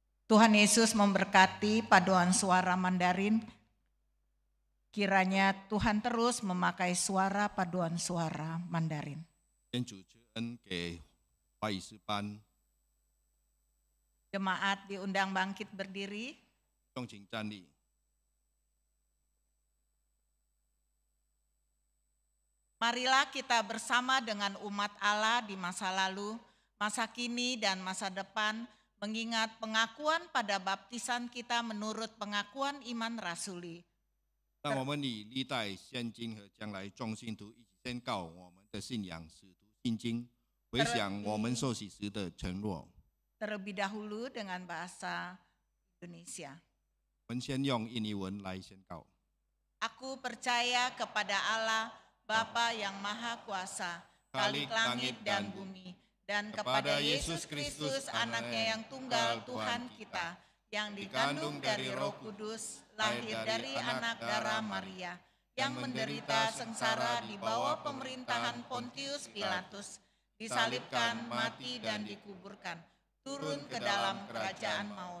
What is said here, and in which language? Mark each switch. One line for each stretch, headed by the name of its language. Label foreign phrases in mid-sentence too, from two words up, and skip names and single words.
Indonesian: Tuhan Yesus memberkati paduan suara Mandarin. Kiranya Tuhan terus memakai suara paduan suara Mandarin.
Chinese: 天主之恩给华语诗班，
Indonesian: Jemaat diundang bangkit berdiri.
Chinese: 众请站立。
Indonesian: Marilah kita bersama dengan umat Allah di masa lalu, masa kini dan masa depan, mengingat pengakuan pada baptisan kita menurut pengakuan iman rasuli.
Chinese: 让我们以历代现今和将来众信徒一起宣告我们的信仰使徒信经，回想我们受洗时的承诺。
Indonesian: Terlebih dahulu dengan bahasa Indonesia.
Chinese: 我们先用印尼文来宣告。
Indonesian: Aku percaya kepada Allah, Bapa yang Maha Kuasa, Khalik langit dan bumi, dan kepada Yesus Kristus, anaknya yang tunggal Tuhan kita, yang dikandung dari Roh Kudus, lahir dari anak darah Maria, yang menderita sengsara di bawah pemerintahan Pontius Pilatus, disalibkan, mati dan dikuburkan, turun ke dalam kerajaan maut.